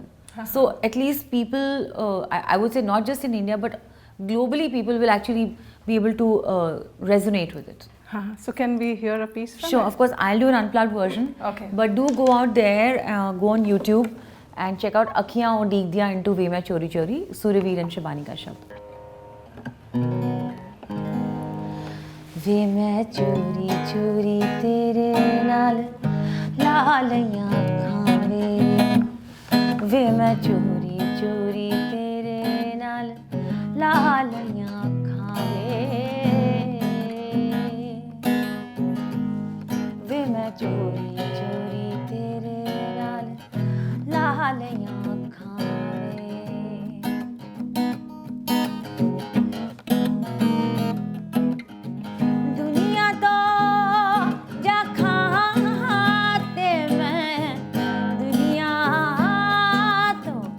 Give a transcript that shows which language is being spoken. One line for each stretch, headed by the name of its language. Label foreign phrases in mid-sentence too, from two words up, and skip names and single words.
English: So at least people, I would say not just in India, but globally, people will actually be able to resonate with it. So can we hear a piece from Sure, it? of course, I'll do an unplugged version. Okay. But do go out there, go on YouTube and check out Akhiyan Ho Deek Diya into Ve Main Chori-Chori, Suryaveer and Shibani Kashyap.
Punjabi: ਵੇ ਮੈਂ ਚੋਰੀ ਚੋਰੀ ਤੇਰੇ ਨਾਲ ਲਾਲੀਆਂ ਖਾਵੇ. ਵੇ ਮੈਂ ਚੋਰੀ ਚੋਰੀ ਤੇਰੇ ਨਾਲ ਲਾਲੀਆਂ ਖਾਵੇ. ਚੋਰੀ ਚੋਰੀ ਤੇਰੇ ਨਾਲ ਲਾਲੀਆਂ ਖਾਵੇ ਦੁਨੀਆ ਤੋ ਜਾ ਖਾਤੇ ਮੈਂ ਦੁਨੀਆ ਤੋ